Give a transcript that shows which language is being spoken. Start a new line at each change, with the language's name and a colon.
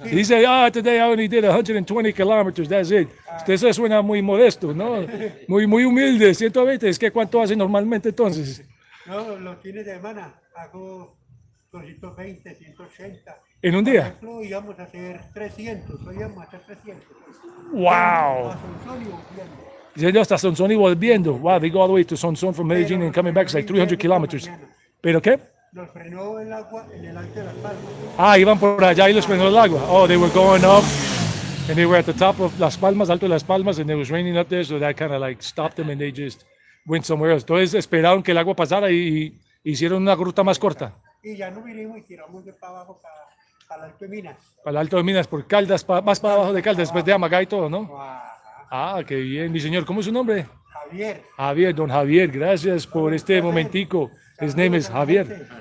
Spanish: Dice,
English: today I only did 120 kilometers, that's it.
Spanish: Usted se suena muy modesto, ¿no? Muy humilde, 120. Es que ¿cuánto hace normalmente entonces? No, los fines de semana hago 220, 180. ¿En un día? Por ejemplo, íbamos a hacer 300, hoy íbamos a hacer 300. Wow. Yendo hasta Sonsón y volviendo.
English: Wow, they go all the way to Sonsón from Medellín and coming back. It's like 300 kilometers.
Spanish: ¿Pero qué? Los frenó el agua en el alto de las Palmas. Iban por allá y los frenó el agua.
English: Oh, they were going up and they were at the top of Las Palmas, alto de Las Palmas, and it was raining up there, so that kind of like stopped them and they just went somewhere else.
Spanish: Entonces esperaron que el agua pasara y hicieron una ruta más corta. Y ya no vinimos y tiramos de para abajo para el Alto de Minas. Para el Alto de Minas, por Caldas, más para abajo de Caldas, después de Amagá y todo, ¿no? Qué bien, mi señor. ¿Cómo es su nombre? Javier. Javier, don Javier, gracias por este momentico.
English: His name is Javier.